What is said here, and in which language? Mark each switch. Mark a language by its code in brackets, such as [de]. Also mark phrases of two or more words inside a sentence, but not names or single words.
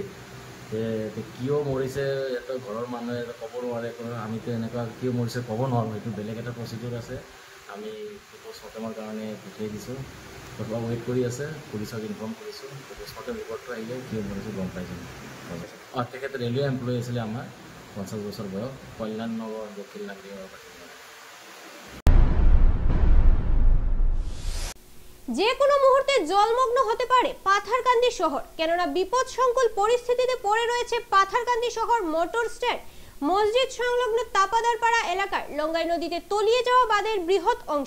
[as] কিয় মৰিছে ইয়াতে ঘৰৰ মানুহে ক'ব নোৱাৰে, আমিতো এনেকুৱা কিয় মৰিছে ক'ব নোৱাৰোঁ, সেইটো বেলেগ এটা প্ৰচিডিউৰ আছে। আমি পোষ্টমৰ্টেমৰ কাৰণে পঠিয়াই দিছোঁ, ৱেইট কৰি আছে, পুলিচক ইনফৰ্ম কৰিছোঁ। পোষ্টমৰ্টেম ৰিপৰ্টটো আহিলে কিয় মৰিছে গম পাইছোঁ। তেখেত [en] railway employee [as] আছিলে আমাৰ, 50 বছৰ বয়স, কল্যাণনগৰ দক্ষিণ লামডিঙৰ বাসিন্দা। [bn] যে কোনো মুহূর্তে জলমগ্ন হতে পারে পাথারকান্দি শহর, কেননা বিপদসংকুল পরিস্থিতিতে পড়ে রয়েছে পাথারকান্দি শহর মোটর স্ট্যান্ড। মসজিদ সংলগ্ন তাপাদারপাড়া এলাকার লঙ্গাই নদীতে তলিয়ে যাওয়া বাঁধের বৃহৎ অংশ।